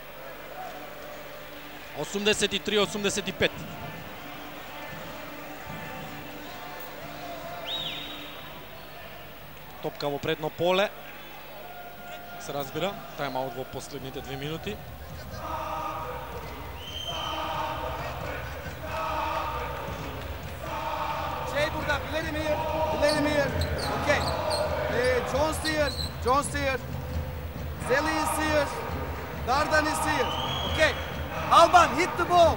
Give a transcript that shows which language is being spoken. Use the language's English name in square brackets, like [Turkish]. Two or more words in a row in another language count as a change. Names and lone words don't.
[Macedonian] 83-85. Топка во предно поле. Се разбира, тайм-аут во последните 2 минути. [English] Jay burada, let him here. Okay. Jones here. Zeli is here. Dardan is here. Okay. Alban, hit the ball.